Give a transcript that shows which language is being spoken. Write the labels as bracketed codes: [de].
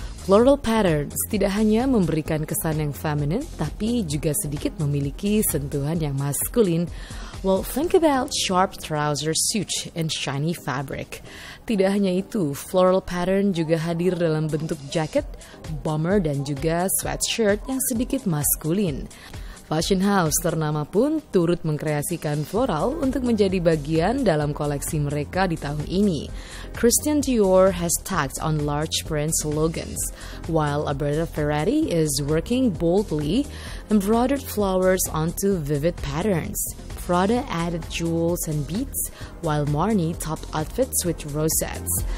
[id] Floral patterns tidak hanya memberikan kesan yang feminin, tapi juga sedikit memiliki sentuhan yang maskulin. [en] Well, think about sharp trouser suit and shiny fabric. [id] Tidak hanya itu, floral pattern juga hadir dalam bentuk jaket, bomber, dan juga sweatshirt yang sedikit maskulin. Fashion house ternama pun turut mengkreasikan floral untuk menjadi bagian dalam koleksi mereka di tahun ini. [en] Christian Dior has tagged on large print slogans, while Alberta Ferretti is working boldly, embroidered flowers onto vivid patterns. Prada added jewels and beads, while Marni topped outfits with rosettes.